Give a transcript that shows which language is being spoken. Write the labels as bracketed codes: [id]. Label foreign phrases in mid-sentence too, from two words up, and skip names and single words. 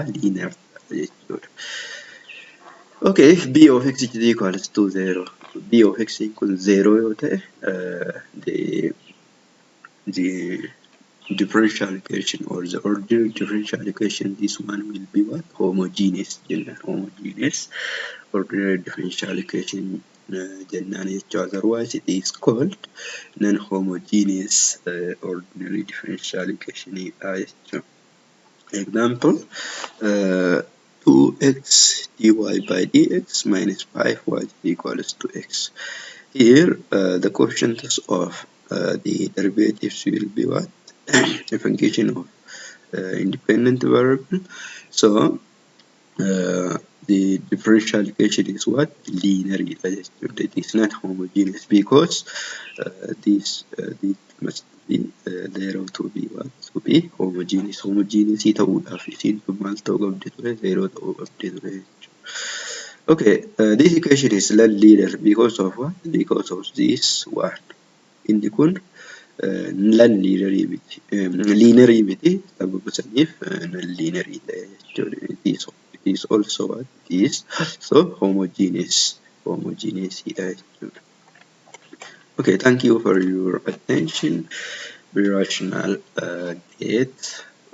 [om] Linear ta'a jechuudha. [en] Okay, if b of x is equals to 0, b of x equals 0 [om] yoo ta'e, [en] the differential equation or the ordinary differential equation, this one will be what? Homogeneous. Homogeneous ordinary differential equation [om] jennaan jechuudha. [en] Otherwise it is called non-homogeneous ordinary differential equation jechuudha. Example, 2x dy by dx minus 5y equals to x. Here, the coefficients of the derivatives will be what? A function of independent variable. So, the differential equation is what? Linear. It is not homogeneous because this must be zero to be what? To be homogeneous. [om] Homogeneous ta'uudhaaf isiin kun maal ta'uu qabdi ture? Zero ta'uu qabdi ture jechuudha. [en] Okay, this equation is non-linear because of what? Because of this one. [om] Inni kun non-linear miti. Linear miti sababa saniif non-linear ta'e jechuudha. [en] It is also what? It is so homogeneous. Homogeneous jechuudha. Okay, thank you for your attention. Be rational, get